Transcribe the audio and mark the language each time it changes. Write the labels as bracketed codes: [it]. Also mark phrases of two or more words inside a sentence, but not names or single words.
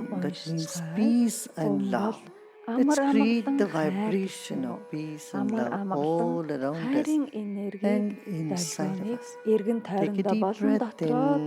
[en] That means peace and love. Let's create the vibration of peace and love all around us [mn] хайрын энерги [en] and inside of [mn] долгионыг [en] us. [mn] эргэн [en] Take a [mn] тойрондоо [en] deep [mn] болон [en] breath [mn] дотроо [en] in.